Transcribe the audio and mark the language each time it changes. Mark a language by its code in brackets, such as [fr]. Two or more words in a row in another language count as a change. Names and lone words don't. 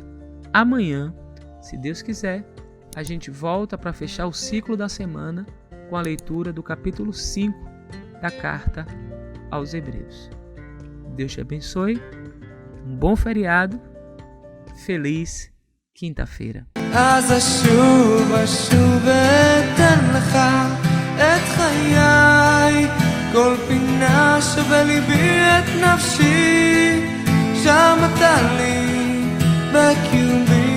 [pt] Amanhã, se Deus quiser, a gente volta para fechar o ciclo da semana com a leitura do capítulo 5 da carta aos Hebreus. Deus te abençoe, um bom feriado, feliz quinta-feira. [he] אז אשוב אתן לך את חיי, כל פינה שבליבי את נפשי, שם אתה לי בקיום